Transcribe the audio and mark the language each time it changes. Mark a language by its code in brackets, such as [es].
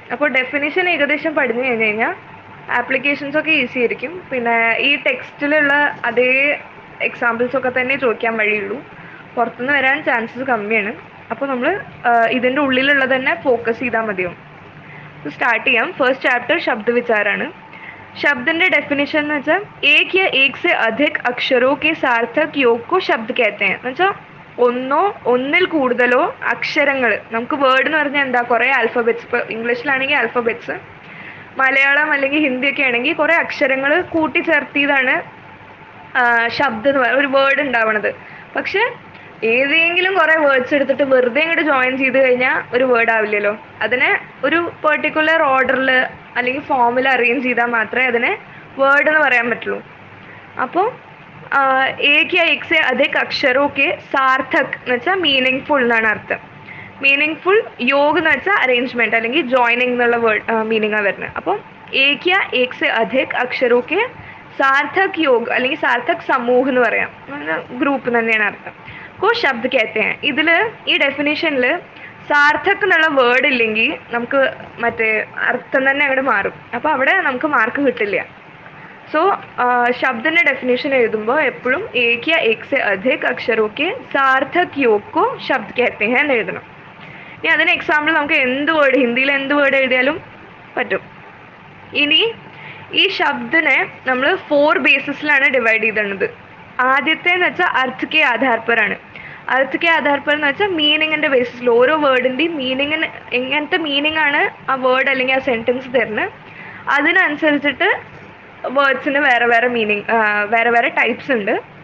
[ml] അപ്പോൾ ഡെഫിനിഷൻ ഏകദേശം പഠിച്ചു കഴിഞ്ഞ് കഴിഞ്ഞാൽ ആപ്ലിക്കേഷൻസ് ഒക്കെ ഈസി ആയിരിക്കും. പിന്നെ ഈ ടെക്സ്റ്റിലുള്ള അതേ എക്സാമ്പിൾസൊക്കെ തന്നെ ചോദിക്കാൻ വഴിയുള്ളൂ, പുറത്തുനിന്ന് വരാൻ ചാൻസസ് കമ്മിയാണ്. അപ്പോൾ നമ്മൾ ഇതിൻ്റെ ഉള്ളിലുള്ളത് തന്നെ ഫോക്കസ് ചെയ്താൽ മതിയാവും. स्टार्ट ചെയ്യാം. [hi] फर्स्ट चैप्टर शब्द विचाराണ്. शब्दന്റെ डेफिनेशन [ml] എന്ന് വെച്ചാൽ [hi] एक या एक से अधिक अक्षरों के सार्थक योग को शब्द कहते हैं. [ml] എന്ന് വെച്ചാൽ ഒന്നോ ഒന്നിൽ കൂടുതലോ അക്ഷരങ്ങൾ, നമുക്ക് വേർഡ് എന്ന് പറഞ്ഞാൽ എന്താ, കുറേ ആൽഫബറ്റ്സ്. ഇപ്പോൾ ഇംഗ്ലീഷിലാണെങ്കിൽ ആൽഫബറ്റ്സ്, മലയാളം അല്ലെങ്കിൽ ഹിന്ദി ഒക്കെ ആണെങ്കിൽ കുറേ അക്ഷരങ്ങൾ കൂട്ടിച്ചേർത്തിയതാണ് ശബ്ദം എന്ന് പറയുന്നത്, ഒരു വേർഡ് ഉണ്ടാവണത്. പക്ഷെ ഏതെങ്കിലും കുറേ വേർഡ്സ് എടുത്തിട്ട് വെറുതെ ഇങ്ങോട്ട് ജോയിൻ ചെയ്ത് കഴിഞ്ഞാൽ ഒരു വേർഡ് ആവില്ലല്ലോ. അതിനെ ഒരു പെർട്ടിക്കുലർ ഓർഡറിൽ അല്ലെങ്കിൽ ഫോമിൽ അറേഞ്ച് ചെയ്താൽ മാത്രമേ അതിനെ വേർഡ് എന്ന് പറയാൻ പറ്റുള്ളൂ. അപ്പോൾ [hi] एक या एक से अधिक अक्षरों के सार्थक [ml] എന്ന് വെച്ചാൽ മീനിങ് ഫുൾ എന്നാണ് അർത്ഥം. Meaning full. योग എന്ന് വെച്ചാൽ അറേഞ്ച്മെൻറ്റ് അല്ലെങ്കിൽ ജോയിനിങ് എന്നുള്ള വേർഡ് മീനിങ്ങാണ് വരുന്നത്. അപ്പോൾ [hi] एक या एक से अधिक अक्षरों के [ml] സാർത്ഥക് योग അല്ലെങ്കിൽ സാർത്ഥക് സമൂഹ് എന്ന് പറയാം, ഗ്രൂപ്പ് തന്നെയാണ് അർത്ഥം. [hi] को शब्द कहते हैं. [ml] ഇതിൽ ഈ ഡെഫിനേഷനിൽ സാർത്ഥക് എന്നുള്ള വേർഡ് ഇല്ലെങ്കിൽ നമുക്ക് മറ്റേ അർത്ഥം തന്നെ അങ്ങോട്ട് മാറും. അപ്പോൾ അവിടെ നമുക്ക് മാർക്ക് കിട്ടില്ല. സോ ശബ്ദന്റെ ഡെഫിനേഷൻ എഴുതുമ്പോൾ എപ്പോഴും [hi] एक या एक से अधिक अक्षरों के सार्थक योग को शब्द कहते हैं [ml] എന്ന് എഴുതണം. ഇനി അതിന് എക്സാമ്പിൾ നമുക്ക് എന്ത് വേർഡ്, ഹിന്ദിയിൽ എന്ത് വേർഡ് എഴുതിയാലും പറ്റും. ഇനി ഈ ശബ്ദനെ നമ്മൾ 4 ബേസിസിലാണ് ഡിവൈഡ് ചെയ്തിട്ടുള്ളത്. ആദ്യത്തെ എന്ന് വെച്ചാൽ അർത്ഥ കെ ആധാർ पर ആണ്. അർത്ഥ കെ ആധാർ पर എന്ന് വെച്ചാൽ മീനിങ്ങിൻ്റെ ബേസിസിൽ ഓരോ വേർഡിൻ്റെയും മീനിങ്ങിന് എങ്ങനത്തെ മീനിങ് ആണ് ആ വേർഡ് അല്ലെങ്കിൽ ആ സെൻറ്റൻസ് തരുന്നത്, അതിനനുസരിച്ചിട്ട് വേർഡ്സിന് വേറെ വേറെ മീനിങ്, വേറെ വേറെ ടൈപ്സ് ഉണ്ട്.